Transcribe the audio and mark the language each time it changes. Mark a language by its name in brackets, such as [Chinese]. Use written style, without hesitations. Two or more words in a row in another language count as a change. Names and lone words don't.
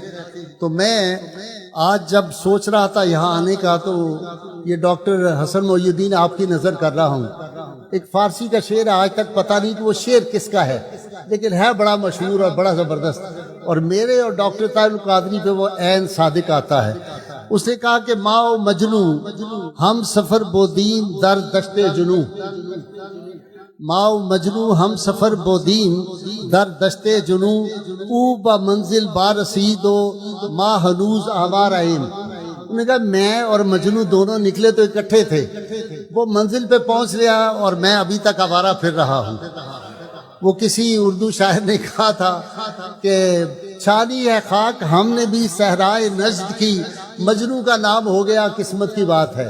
[Urdu] تو میں آج جب سوچ رہا تھا یہاں آنے کا، تو یہ ڈاکٹر حسن محی الدین آپ کی نظر کر رہا ہوں۔ ایک فارسی کا شعر ہے، آج تک پتہ نہیں کہ وہ شعر کس کا ہے، لیکن ہے بڑا مشہور اور بڑا زبردست، اور میرے اور ڈاکٹر طاہر القادری پہ وہ عین صادق آتا ہے۔ اس نے کہا کہ [Persian] ماؤ مجنو ہم سفر بودین در دشت جنو، ماؤ مجنو ہم سفر بودین در دشت جنو، او با منزل با رسید و ما ہنوز آوار آئیم۔ [Urdu] انہوں نے کہا میں اور مجنو دونوں نکلے تو اکٹھے تھے، وہ منزل پہ پہنچ گیا اور میں ابھی تک آوارہ پھر رہا ہوں۔ وہ کسی اردو شاعر نے کہا تھا کہ چھانی ہے خاک ہم نے بھی صحرائے نجد کی، مجنو کا نام ہو گیا قسمت کی بات ہے۔